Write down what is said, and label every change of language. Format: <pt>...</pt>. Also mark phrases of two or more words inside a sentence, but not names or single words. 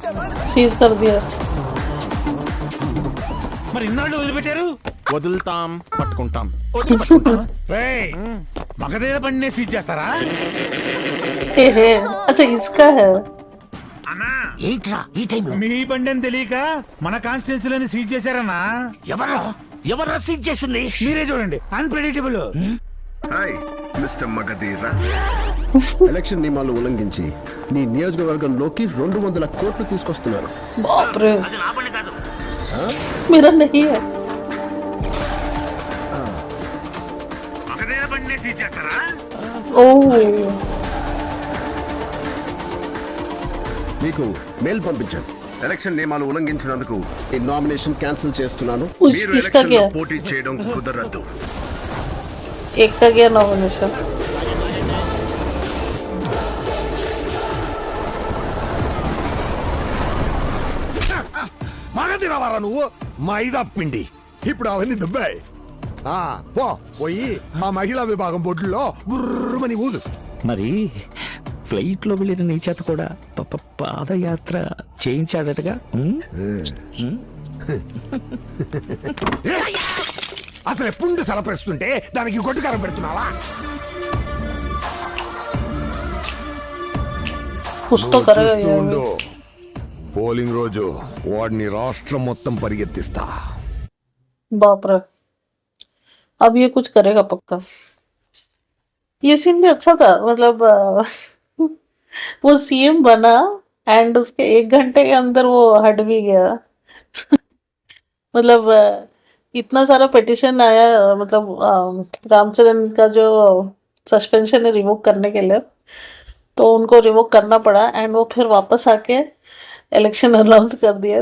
<hi>सीज कर दिया</hi> <te>మరి ఇన్నాళ్ళు వదిలిపెట్టారు? వదులుతాం, పట్టుకుంటాం. మగధీర బండి సీజ్ చేస్తారా?</te> <hi>हे अच्छा इसका है</hi> <te>ఏంట్రా ఈ టైంలో? మీ బండి అని తెలియక మన కాన్స్టిట్యున్సీలోని సీజ్ చేశారన్నా. ఎవరు సీజ్ చేసింది? మీరే చూడండి, అన్ప్రెడిక్టబుల్.</te> <en>hi mister</en> <te>మగధీరా. ఎలక్షన్ నియమాలు ఉల్లంఘించి నీ నియోజకవర్గంలోకి 200 కోట్లు తీసుకొస్తున్నారు.</te> <hi>बाप रे मेरा नहीं है</hi> <te>మగధీర బండి సీజ్ చేస్తారా? ओ మీకు మెయిల్ పంపించాను. ఎలక్షన్ నియమాలు ఉల్లంఘించినందుకు ఈ</te> <en>nomination cancel</en> <te>చేస్తున్నాను. మీరు</te> <hi>इसका</hi> <te>ఎలక్షన్లో</te> <hi>क्या</hi> <te>పోటీ చేయడం కుదరదు.</te> <hi>एक का क्या नॉमिनेशन</hi> <te>మగధిరవారా నువ్వు మైదా పిండి. ఇప్పుడు అవన్నీ దుబ్బాయి. పోయి ఆ మహిళా విభాగం బొడ్డులో బుర్రమని ఊదు. మరి ఫ్లైట్ లో వెళ్ళిన నీ చేత కూడా పాదయాత్ర చేయించాడటగా. అసలు పుండు సలపరిస్తుంటే దానికి గొడ్డుకారం పెడుతున్నావా?</te> <hi>कुछ तो करेगा</hi> <te>చూస్తూ</te> <hi>यार</hi> <te>ఉండు. పోలింగ్ రోజు వాడిని రాష్ట్రం మొత్తం పరిగెత్తిస్తా.</te> <hi>बाप रे अब ये कुछ करेगा पक्का. ये सीन भी अच्छा था मतलब वो सीएम बना एंड उसके 1 घंटे के अंदर वो हट भी गया मतलब इतना सारा पिटिशन आया मतलब रामचरण का जो सस्पेंशन है रिवोक करने के लिए तो उनको रिवोक करना पड़ा एंड वो फिर वापस आके</hi> <en>election announce</en> <hi>कर दिया.</hi>